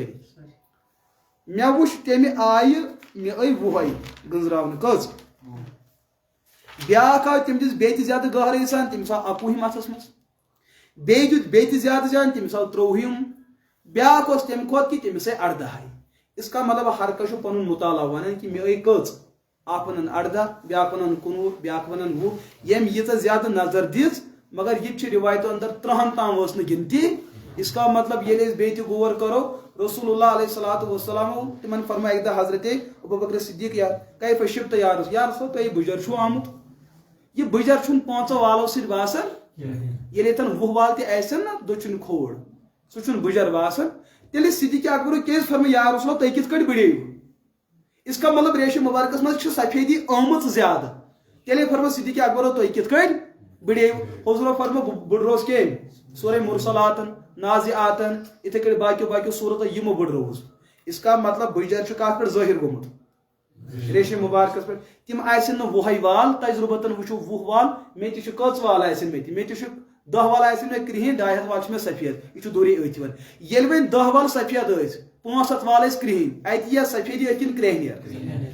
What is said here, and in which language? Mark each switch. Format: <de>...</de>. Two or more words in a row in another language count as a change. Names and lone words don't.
<ks>مےٚ وٕچھ تمہِ آیہِ مےٚ آیہِ وُہے گنٛزراونہٕ کٔژ. بیاکھ آو تٔمۍ دِژ بیٚیہِ تہِ زیادٕ گہرٲیی سان تٔمِس آو 21 اتھس منٛز. بیٚیہِ دیُت بیٚیہِ تہِ زیادٕ جان تٔمِس آو 23. بیاکھ اوس تمہِ کھۄتہٕ کہِ تٔمِس آیہِ 18.</ks> <ur>اس کا مطلب</ur> <ks>ہر کانٛہہ چھُ پنُن مُطالعہ ونان کہِ مےٚ آیہِ کٔژ. اکھ ونان 18 بیاکھ ونان 19 بیاکھ ونان 20. ییٚمۍ ییٖژاہ زیادٕ نظر دِژ مگر یہِ تہِ چھِ رِوایتو اندر 30 تام ٲس نہٕ گنتی.</ks> <ur>اس کا مطلب</ur> <ks>ییٚلہِ أسۍ بیٚیہِ تہِ غور کرو رسول اللہ علیہ الصلوۃ والسلام تِمن فرماے اکہِ دۄہ حضرت ابوبکر صدیق</ks> <ar>کیف شبت یا رسول</ar> <ks>تُہۍ بٕجر چھُو آمُت. یہِ بٕجر چھُنہٕ 5 والو سۭتۍ باسان. ییٚلہِ ییٚتٮ۪ن 20 وال تہِ آسن نا دٔچھُن کھوڑ سُہ چھُنہٕ بٕجر باسان. تیٚلہِ صدیق اکبر کیازِ فرماے یا رسول تُہۍ کِتھ کٲٹھۍ بٕڑییِو.</ks> <ur>اس کا مطلب</ur> <ks>ریشے مبارکس منٛز چھِ سفیدی آمٕژ زیادٕ. تیٚلے فرماے صدیق اکبر تُہۍ کِتھ کٲٹھۍ بٕڑییِو. حضورو فرماو بہٕ بٕڑروس کٔمۍ سورہ مرسلاتن نازعاتن یِتھے کٲٹھۍ باقیو صورتو یِمو بٕڑروس.</ks> <ur>اس کا مطلب</ur> <ks>بٕجر چھُ کتھ پٮ۪ٹھ ظٲہِر گوٚمُت ریشے مبارکس پٮ۪ٹھ. تِم آسن نہٕ 20 وال تجرُبتن وٕچھو 20 وال مےٚ تہِ چھِ کٔژ وال آسن مےٚ تہِ چھِ 10 وال آسن مےٚ کرٛہِنۍ 200 وال چھِ مےٚ سفید. یہِ چھُ دوٗرے أتھۍ یِوان. ییٚلہِ وۄنۍ 10 وال سفید ٲسۍ 500 وال ٲسۍ کرٛہِنۍ اتہِ یِیا سفیدی أتھۍ کِنہٕ کرٛہنیر.</ks>